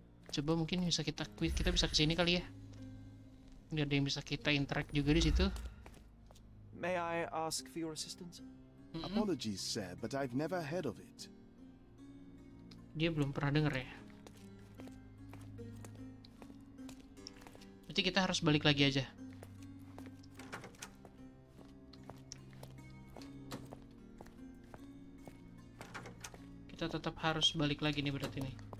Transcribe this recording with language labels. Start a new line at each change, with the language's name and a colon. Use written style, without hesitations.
Indonesian: Coba mungkin bisa kita bisa ke sini kali ya. Nggak ada yang bisa kita interact juga di situ.
English: May I ask for your assistance? Apologies, sir, but I've never heard of it.
Indonesian: Dia belum pernah denger ya. Berarti kita harus balik lagi aja. Kita tetap harus balik lagi nih berarti nih.